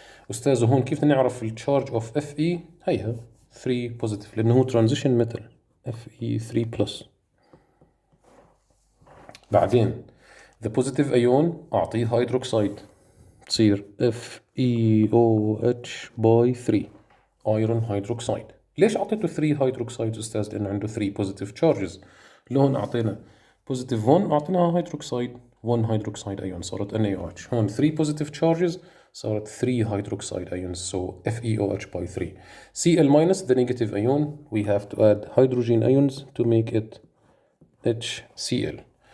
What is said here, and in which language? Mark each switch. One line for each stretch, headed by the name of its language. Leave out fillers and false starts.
Arabic: أستاذ هون كيف نعرف الcharge of Fe؟ هيها 3 positive لأنه هو transition metal Fe3 plus.
English: بعدين the positive ion أعطيه hydroxide تصير FeOH by 3 iron hydroxide.
Arabic: ليش أعطيته 3 hydroxides أستاذ؟ لأنه عنده 3 positive charges. لون أعطينا positive 1 أعطيناها hydroxide 1 hydroxide ion صارت NaOH.
English: هون 3 positive charges صارت 3 hydroxide ions, so FeOH by 3. Cl minus, the negative ion, we have to add hydrogen ions to make it HCl.